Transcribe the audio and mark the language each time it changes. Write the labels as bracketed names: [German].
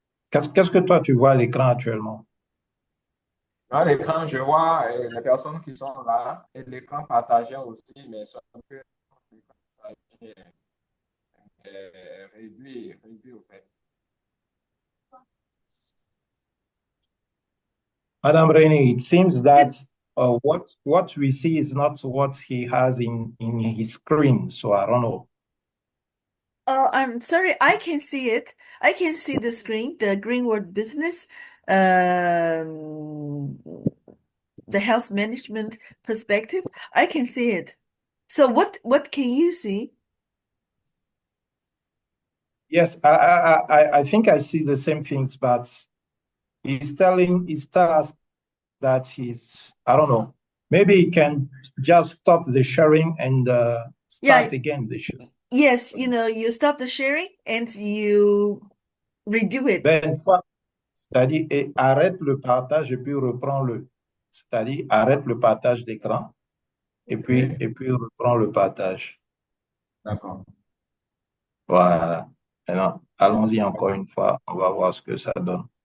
[French] Qu'est-ce que toi tu vois à l'écran actuellement? Dans l'écran, je vois les personnes qui sont là et l'écran partagé aussi, mais sauf que l'écran partagé est réduit au fait. [English] Madam Rainey, it seems that It, what we see is not what he has in his screen. So I don't know. I'm sorry, I can see it. I can see the screen, the Greenwood business, um, the health management perspective. I can see it. So what can you see? Yes, I think I see the same things, but he's telling us that I don't know. Maybe he can just stop the sharing and Yeah, start again the sharing. yes, you stop the sharing and you redo it. [French] Ben, une fois, c'est-à-dire, et arrête le partage et puis reprends le. C'est-à-dire, arrête le partage d'écran OK, et puis reprends le partage. d'accord. Voilà. Maintenant, allons-y encore une fois. On va voir ce que ça donne.